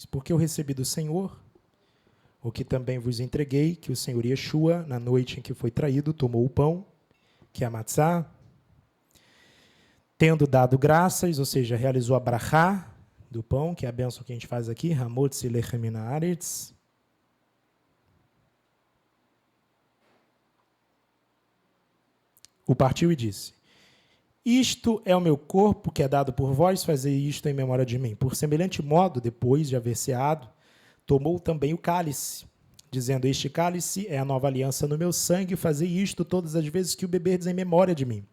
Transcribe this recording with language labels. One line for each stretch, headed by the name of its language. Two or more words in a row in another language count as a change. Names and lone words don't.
Portuguese: Porque eu recebi do Senhor o que também vos entreguei, que o Senhor Yeshua, na noite em que foi traído, tomou o pão, que é a matzá, tendo dado graças, ou seja, realizou a brachá do pão, que é a bênção que a gente faz aqui,
Hebrew: המוציא לחם מן הארץ.
Portuguese: O partiu e disse, isto é o meu corpo que é dado por vós, fazei isto em memória de mim. Por semelhante modo, depois de haver ceado, tomou também o cálice, dizendo, este cálice é a nova aliança no meu sangue, fazei isto todas as vezes que o beberdes em memória de mim.